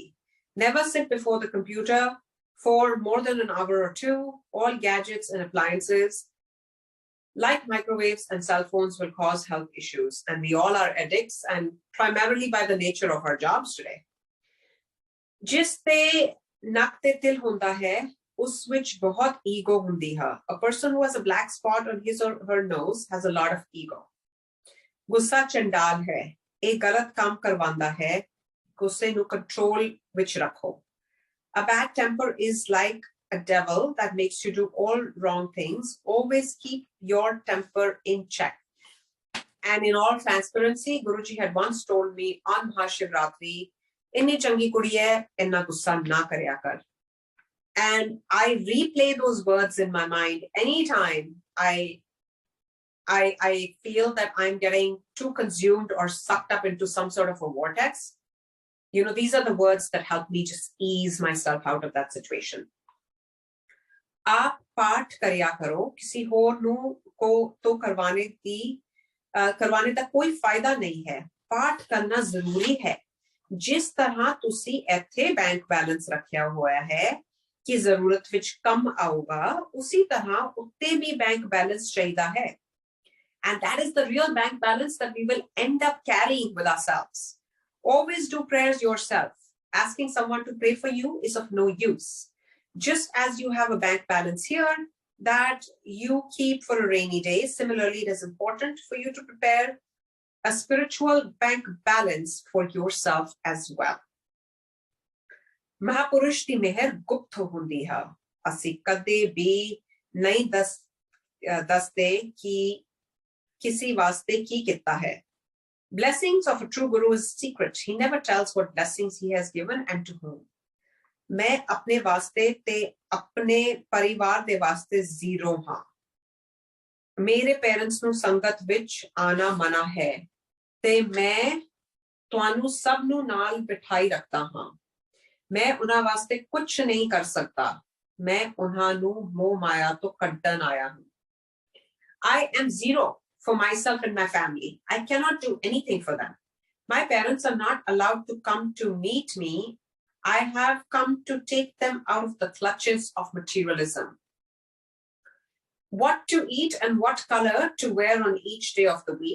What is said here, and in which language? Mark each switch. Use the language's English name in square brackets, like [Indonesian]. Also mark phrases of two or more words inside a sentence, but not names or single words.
[English] Never sit before the computer for more than an hour or two. All gadgets and appliances like microwaves and cell phones will cause health issues. And we all are addicts and primarily by the nature of our jobs today. [Punjabi] ਜਿਸ ਤੇ ਨੱਕ ਤੇ ਤਿਲ ਹੁੰਦਾ ਹੈ, ਉਸ ਵਿੱਚ ਬਹੁਤ ego ਹੁੰਦੀ ਹੈ. [English] A person who has a black spot on his or her nose has a lot of ego. [Punjabi] ਗੁੱਸਾ ਚੰਡਾਲ ਹੈ. ਇੱਕ ਗਲਤ ਕੰਮ ਕਰਵਾਂਦਾ ਹੈ. ਗੁੱਸੇ ਨੂੰ control ਵਿੱਚ ਰੱਖੋ. [English] A bad temper is like a devil that makes you do all wrong things. Always keep your temper in check. And in all transparency, Guruji had once told me on Mahashivratri, [Punjabi] "ਇੰਨੀ ਚੰਗੀ ਕੁੜੀ ਹੈ, ਇੰਨਾ ਗੁੱਸਾ ਨਾ ਕਰਿਆ ਕਰ." [English] And I replay those words in my mind anytime I feel that I'm getting too consumed or sucked up into some sort of a vortex. You know, these are the words that help me just ease myself out of that situation. [Punjabi] ਆਪ ਪਾਠ ਕਰਿਆ ਕਰੋ, ਕਿਸੀ ਹੋਰ ਨੂੰ ਕੋ ਤੋ ਕਰਵਾਣੇ ਦਾ ਕੋਈ ਫਾਇਦਾ ਨਹੀਂ ਹੈ. ਪਾਠ ਕਰਨਾ ਜ਼ਰੂਰੀ ਹੈ. ਜਿਸ ਤਰ੍ਹਾਂ ਤੁਸੀਂ ਏਥੇ [English] bank balance [Punjabi] ਰੱਖਿਆ ਹੋਇਆ ਹੈ ਕਿ ਜ਼ਰੂਰਤ ਵਿੱਚ ਕੰਮ ਆਊਗਾ, ਉਸੀ ਤਰ੍ਹਾਂ ਉੱਤੇ ਭੀ [English] bank balance [Punjabi] ਚਾਹੀਦਾ ਹੈ. [English] And that is the real bank balance that we will end up carrying with ourselves. Always do prayers yourself. Asking someone to pray for you is of no use. Just as you have a bank balance here that you keep for a rainy day, similarly, it is important for you to prepare a spiritual bank balance for yourself as well. [Punjabi] ਮਹਾਂਪੁਰਸ਼ ਦੀ ਮਿਹਰ ਗੁਪਤ ਹੁੰਦੀ ਹੈ. ਅਸੀਂ ਕਦੇ ਭੀ ਨਹੀਂ ਦੱਸਦੇ ਕਿ ਕਿਸੀ ਵਾਸਤੇ ਕੀ ਕੀਤਾ ਹੈ. [English] Blessings of a true Guru is secret. He never tells what blessings he has given and to whom. [Punjabi] ਮੈਂ ਅਪਣੇ ਵਾਸਤੇ ਤੇ ਅਪਣੇ ਪਰਿਵਾਰ ਦੇ ਵਾਸਤੇ zero ਹਾਂ. मेरे parents ਨੂੰ ਸੰਗਤ ਵਿੱਚ ਆਣਾ ਮਨਾ ਹੈ ਤੇ ਮੈਂ ਤੁਹਾਨੂੰ ਸਭ ਨੂੰ ਨਾਲ ਬਿਠਾਈ ਰੱਖਦਾ ਹਾਂ. ਮੈਂ ਉਹਨਾਂ ਵਾਸਤੇ ਕੁਝ ਨਹੀਂ ਕਰ ਸਕਦਾ. ਮੈਂ ਉਹਨਾਂ ਨੂੰ ਮੋਹ ਮਾਇਆ ਤੋਂ ਕੱਢਣ ਆਇਆ ਹਾਂ. [English] I am zero for myself and my family. I cannot do anything for them. My parents are not allowed to come to meet me. I have come to take them out of the clutches of materialism. What to eat and what color to wear on each day of the week.